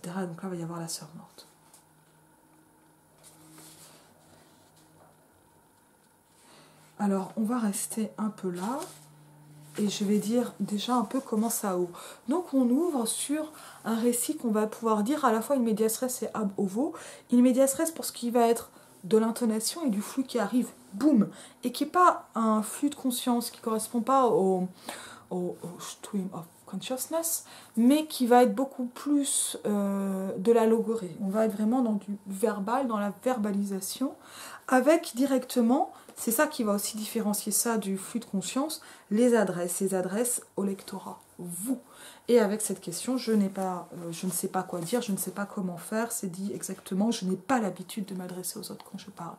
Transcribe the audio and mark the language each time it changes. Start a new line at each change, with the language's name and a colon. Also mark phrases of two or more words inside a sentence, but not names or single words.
French: Donc là, il va y avoir la sœur morte. Alors, on va rester un peu là. Et je vais dire déjà un peu comment ça ouvre. Donc, on ouvre sur un récit qu'on va pouvoir dire à la fois
Latin: in medias res
French: et
Latin: ab ovo. In medias res
French: pour ce qui va être de l'intonation et du flux qui arrive, boum, et qui n'est pas un flux de conscience, qui ne correspond pas au
English: stream of consciousness,
French: mais qui va être beaucoup plus de la logorée. On va être vraiment dans du verbal, dans la verbalisation, avec directement, c'est ça qui va aussi différencier ça du flux de conscience, les adresses au lectorat, vous. Et avec cette question, je ne sais pas quoi dire, je ne sais pas comment faire, c'est dit exactement, je n'ai pas l'habitude de m'adresser aux autres quand je parle.